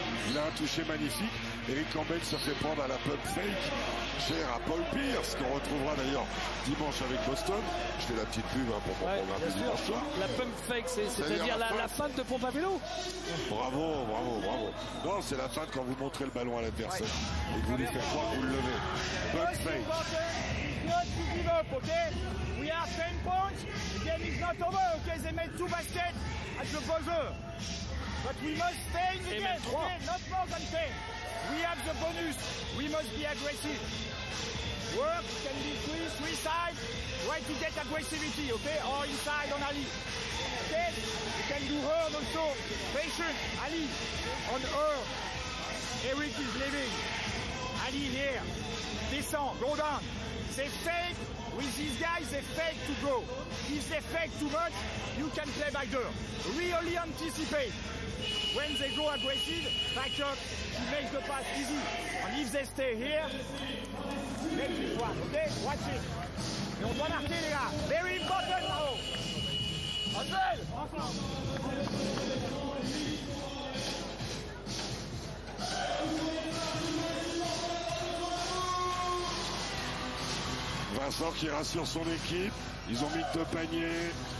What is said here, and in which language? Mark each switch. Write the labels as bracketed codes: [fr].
[fr] Il a un toucher magnifique. Eric Campbell se fait prendre à la pump fake, cher à Paul Pierce, qu'on retrouvera d'ailleurs dimanche avec Boston. Je fais la petite pub pour mon programme du dimanche soir. La pump fake, c'est-à-dire la feinte de pompe à vélo. Bravo, bravo, bravo. Non, c'est la feinte quand vous montrez le ballon à l'adversaire et que vous lui faites croire que vous le levez. Pump fake. [en] Not to give up, okay? We are 10 points. The game is not over, okay? They made 2 baskets at the buzzer. But we must stay in the game, okay? Not more than 10. We have the bonus. We must be aggressive. Work can be three sides. Try to get aggressivity, okay? Or inside on Ali. Okay? You can do her also. Patient. Ali on her. Eric is leaving. Ali here. Descend. Go down. They fake. With these guys, they fake to go. If they fake too much, you can play back there. Really anticipate. When they go aggressive, back up, to make the pass easy. And if they stay here, make it one, okay? Watch it. [fr] Et on doit marquer, les gars. [en] Very important now. Ansel, [fr] Vincent qui rassure son équipe. Ils ont mis 2 paniers.